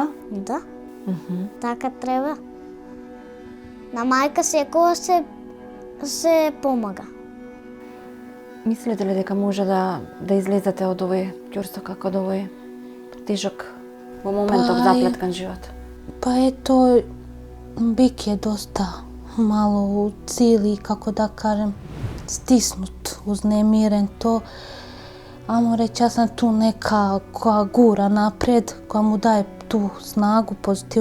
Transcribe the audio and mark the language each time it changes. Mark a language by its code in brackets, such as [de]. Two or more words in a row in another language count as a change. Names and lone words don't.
[mk] Да. Така треба. На мајка секогаш се помага. Мислите ли дека може да излезете од овој ќурсток, од овој тежок во моментов заплеткан живот? [bs] Pa eto, Bik je dosta malo u cili, kako da kažem, stisnut, uznemiren to. Amo reći, ja sam tu neka koja gura naprijed, koja mu daje tu snagu, pozitivu.